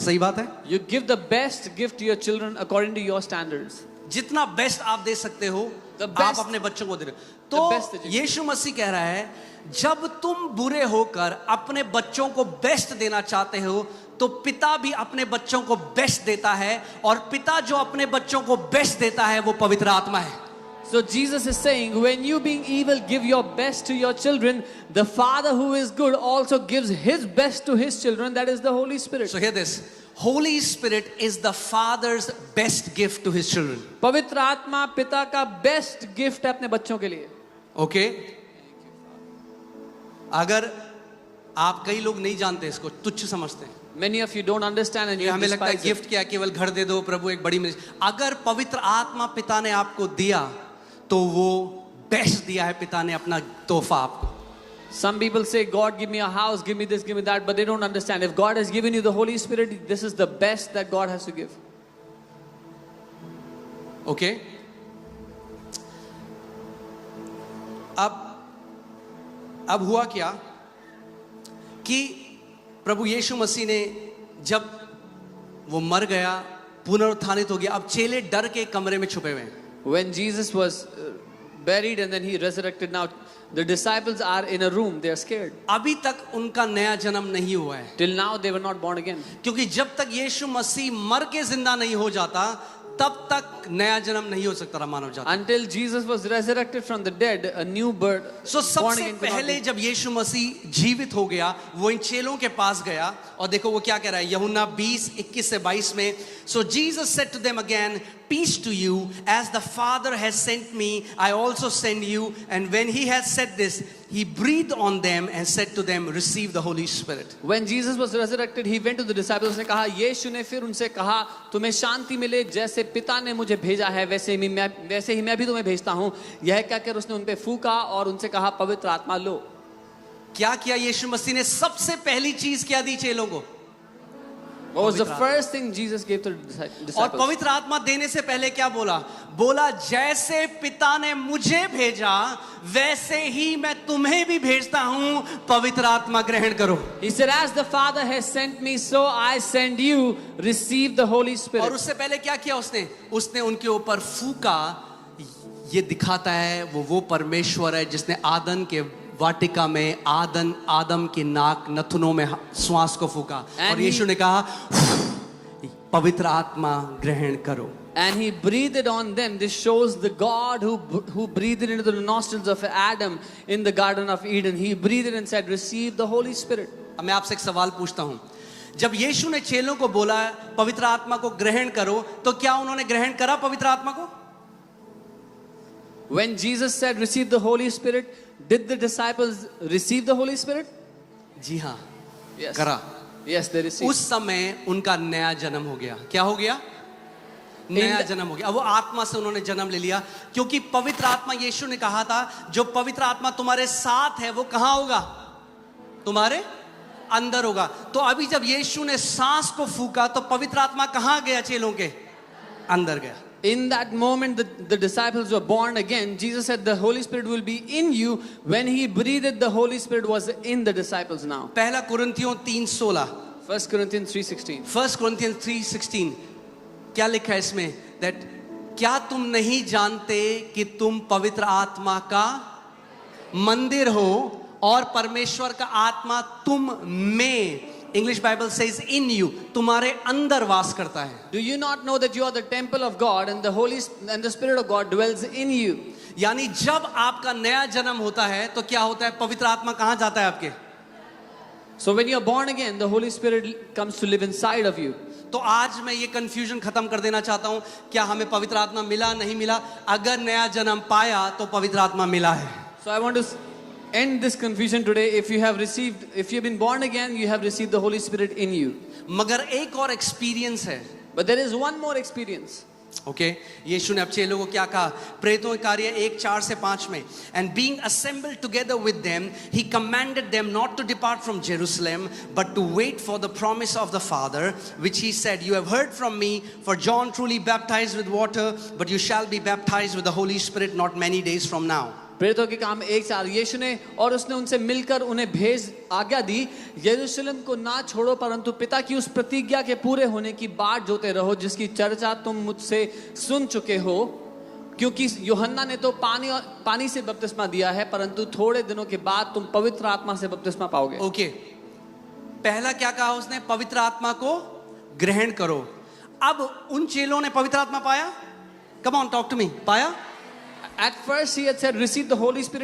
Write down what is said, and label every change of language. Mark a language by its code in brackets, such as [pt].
[hi] सही बात है? [en] You give the best gift to your children according to your standards. [hi] जितना बेस्ट आप दे सकते हो आप अपने बच्चों को दे रहे हो. तो यीशु मसीह कह रहा है, जब तुम बुरे होकर अपने बच्चों को बेस्ट देना चाहते हो, तो पिता भी अपने बच्चों को बेस्ट देता है, और पिता जो अपने बच्चों को बेस्ट देता है वो पवित्र आत्मा है. [en] So Jesus is saying, when you being evil give your best to your children, the Father who is good also gives his best to his children, that is the Holy Spirit. So hear this. Holy Spirit is the Father's best gift to his children. [hi] पवित्र आत्मा पिता का best gift है अपने बच्चों के लिए. [en] Okay? [hi] अगर आप, कई लोग नहीं जानते इसको, तुच्छ समझते हैं. [en] Many of you don't understand and you [hi] हमें लगता है [en] despise it. [hi] गिफ्ट क्या, केवल घर दे दो, प्रभु एक बड़ी मिल. अगर पवित्र आत्मा पिता ने आपको दिया, तो वो बेस्ट दिया है पिता ने अपना तोहफा आपको. [en] Some people say, God give me a house, give me this, give me that, but they don't understand. If God has given you the Holy Spirit, this is the best that God has to give. Okay? [hi] अब हुआ क्या कि प्रभु यीशु मसीह ने जब वो मर गया, पुनरुत्थानित हो गया, अब चेले डर के कमरे में छुपे हुए हैं. [en] When Jesus was buried and then he resurrected, now the disciples are in a room, they are scared. [hi] अभी तक उनका नया जन्म नहीं हुआ है. [en] Till now they were not born again. [hi] क्योंकि जब तक यीशु मसीह मर के जिंदा नहीं हो जाता, तब तक नया जन्म नहीं हो सकता मानव जाति. [en] Until Jesus was resurrected from the dead, a new birth. [hi] So सबसे पहले जब यीशु मसीह जीवित हो गया, वो इन चेलों के पास गया, और देखो वो क्या कह रहा है. यूहन्ना 20:21 से 22 में, [en] So Jesus said to them again, peace to you, as the Father has sent me, I also send you. And when he had said this, he breathed on them and said to them, receive the Holy Spirit. When Jesus was resurrected, he went to the disciples [hi] ने कहा, यीशु ने फिर उनसे कहा, तुम्हें शांति मिले, जैसे पिता ने मुझे भेजा है वैसे ही मैं भी तुम्हें भेजता हूँ. यह कहकर उसने उन पे फूंका और उनसे कहा, पवित्र आत्मा लो. क्या किया यीशु मसीह ने? सबसे पहली चीज क्या दी चेलों को? [en] What was the first thing Jesus gave to the disciples? [hi] और पवित्र आत्मा देने से पहले क्या बोला? बोला जैसे पिता ने मुझे भेजा वैसे ही मैं तुम्हें भी भेजता हूं, पवित्र आत्मा ग्रहण करो. [en] He said, as the Father has sent me, so I send you. Receive the Holy Spirit. [hi] और उससे पहले क्या किया उसने? उसने उनके ऊपर फूका. ये दिखाता है वो परमेश्वर है जिसने आदम के वाटिका में आदम की नाक नथुनों में श्वास को फूका और यीशु ने कहा पवित्र आत्मा ग्रहण करो. [en] And he breathed on them. This shows the God who breathed into the nostrils of Adam in the Garden of Eden. He breathed and said, receive the Holy Spirit. [hi] अब मैं आपसे एक सवाल पूछता हूं. जब यीशु ने चेलों को बोला पवित्र आत्मा को ग्रहण करो, तो क्या उन्होंने ग्रहण करा पवित्र आत्मा को? [en] When Jesus said, receive the Holy Spirit, did the disciples receive the Holy Spirit? [hi] जी हाँ, [en] Yes. [hi] करा. [en] Yes, they received. [hi] उस समय उनका नया जन्म हो गया. क्या हो गया? नया जन्म हो गया. अब वो आत्मा से उन्होंने जन्म ले लिया, क्योंकि पवित्र आत्मा, यीशु ने कहा था जो पवित्र आत्मा तुम्हारे साथ है वो कहां होगा? तुम्हारे अंदर होगा. तो अभी जब यीशु ने सांस को फूका तो पवित्र आत्मा कहां गया? चेलों के अंदर गया. [en] In that moment, the disciples were born again. Jesus said the Holy Spirit will be in you. When he breathed, the Holy Spirit was in the disciples now. [hi] पहला कुरिन्थियों 3:16. [en] 1 Corinthians 3:16. [hi] 1 Corinthians 3:16 क्या लिखा है इसमें? That क्या तुम नहीं जानते कि तुम पवित्र आत्मा का मंदिर हो और परमेश्वर का आत्मा तुम में, [en] English Bible says in you, [hi] तुम्हारे अंदर वास करता है. [en] Do you not know that you are the temple of God and the Spirit of God dwells in you? [hi] यानी जब आपका नया जन्म होता है तो क्या होता है? पवित्र आत्मा कहां जाता है आपके? [en] So when you are born again, the Holy Spirit comes to live inside of you. [hi] तो आज मैं ये कंफ्यूजन खत्म कर देना चाहता हूं. क्या हमें पवित्र आत्मा मिला नहीं मिला? अगर नया जन्म पाया तो पवित्र आत्मा मिला है. [en] So I want to end this confusion today. If you have been born again, you have received the Holy Spirit in you. [hi] मगर एक और एक्सपीरियंस है. [en] But there is one more experience. [hi] Okay, यीशु ने अब चेलों को क्या कहा? प्रेरितों के कार्य 1:4-5 में, [en] and being assembled together with them, he commanded them not to depart from Jerusalem, but to wait for the promise of the Father, which he said, you have heard from me, for John truly baptized with water, but you shall be baptized with the Holy Spirit not many days from now. [hi] प्रेरितों के काम 1:4. यीशु ने और उसने उनसे मिलकर उन्हें आज्ञा दी, यरूशलेम को ना छोड़ो परंतु पिता की उस प्रतिज्ञा के पूरे होने की बाट जोते रहो जिसकी चर्चा तुम मुझसे सुन चुके हो, क्योंकि यूहन्ना ने तो पानी से बपतिस्मा दिया है, परंतु थोड़े दिनों के बाद तुम पवित्र आत्मा से बपतिस्मा पाओगे. ओके, पहला क्या कहा उसने? पवित्र आत्मा को ग्रहण करो. अब उन चेलों ने पवित्र आत्मा पाया? [en] Come on, talk to me. [hi] पाया? [en] At first he had said receive the Holy Spirit.